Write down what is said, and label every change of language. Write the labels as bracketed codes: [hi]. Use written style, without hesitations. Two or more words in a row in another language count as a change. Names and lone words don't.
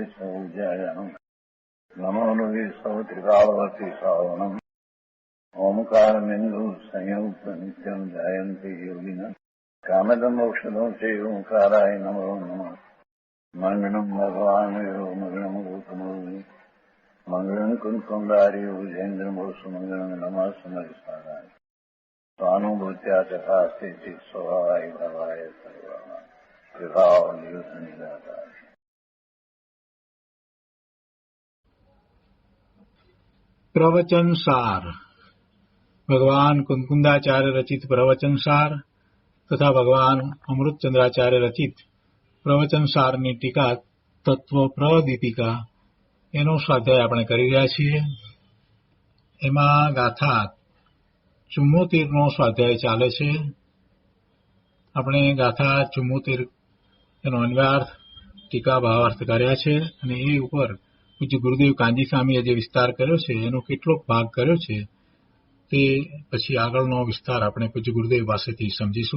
[sa] सौज्यायानम् नमो लोये सौत्रिकावती सावनम् ओंकारमिन्दु संयुक्त नित्यम् जायन्ति योगिनः कामदमोक्षदो चैव ओंकाराय नमो नमः मङ्गलम् भगवान् यो मङ्गलम् गौतमोऽग्नि मङ्गलम् कुन्कुण्डार्यो विजेन्द्रमो सुमङ्गलम् नमः समरिसाराय स्वानुभूत्या तथा स्थिति स्वभावाय भवाय सर्वाः विभाव नियुक्त निराकार। [gu] પ્રવચન સાર ભગવાન કુંકુંદાચાર્ય રચિત પ્રવચન સાર તથા ભગવાન અમૃતચંદ્રાચાર્ય રચિત પ્રવચન સારની ટીકા તત્વ પ્રદીપિકા એનો સ્વાધ્યાય આપણે કરી રહ્યા છીએ। એમાં ગાથા 74નો સ્વાધ્યાય ચાલે છે। આપણે ગાથા 74 એનો અન્વયાર્થ ટીકા ભાવાર્થ કર્યા છે અને એ ઉપર પૂજ્ય ગુરુદેવ કાંજી સ્વામીએ જે વિસ્તાર કર્યો છે એનો કેટલોક ભાગ કર્યો છે તે પછી આગળનો વિસ્તાર આપણે પૂજ્ય ગુરુદેવ પાસેથી સમજીશું।